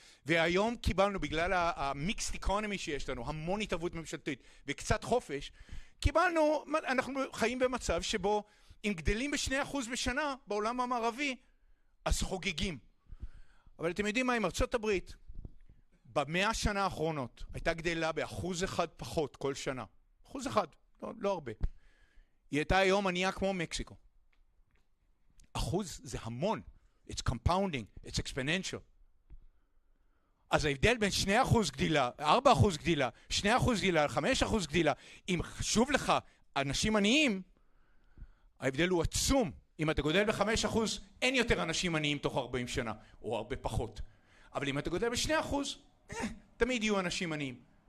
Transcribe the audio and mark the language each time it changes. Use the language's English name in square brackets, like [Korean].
[Hebrew] והיום קיבלנו, בגלל המיקסט איקונומי שיש לנו, המון התערבות ממשלתית וקצת חופש, קיבלנו, אנחנו חיים במצב שבו אם גדלים ב2% בשנה בעולם המערבי, אז חוגגים. אבל אתם יודעים מה, עם ארצות הברית, ב100 שנה האחרונות, הייתה גדלה ב1% פחות כל שנה. 1%, לא הרבה. היא הייתה היום ענייה כמו מקסיקו. 1% זה המון. [English] It's compounding, it's exponential. [Hebrew] אז ההבדל בין 2% גדילה, 4% גדילה, 2% גדילה, 5% גדילה, אם חשוב לך אנשים עניים, ההבדל הוא עצום. אם אתה גודל ב5%, אין יותר אנשים עניים תוך 40 שנה, או הרבה פחות. אבל אם אתה גודל ב2%, תמיד יהיו אנשים עניים.